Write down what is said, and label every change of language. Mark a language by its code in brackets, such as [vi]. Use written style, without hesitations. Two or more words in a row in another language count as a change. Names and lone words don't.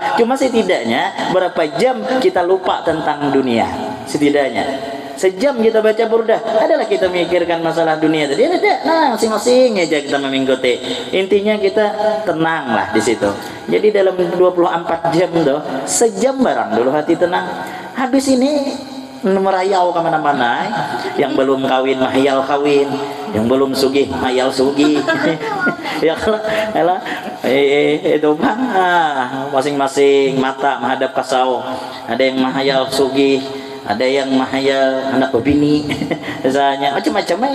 [id] Cuma setidaknya berapa jam kita lupa tentang dunia, setidaknya sejam kita baca burdah, adalah kita memikirkan masalah dunia tadi. Ada, nah masing-masing aja kita mengikuti. Intinya kita tenang lah di situ. Jadi dalam 24 jam tuh, sejam barang dulu hati tenang. Habis ini merayau kemana-mana. [bjn] Yang belum kawin mahayal kawin, yang belum sugih mahayal sugih. Ya kalau itu bang, masing-masing mata menghadap kasau. Ada yang mahayal sugih, ada yang mahayal anak bini, misalnya macam-macam.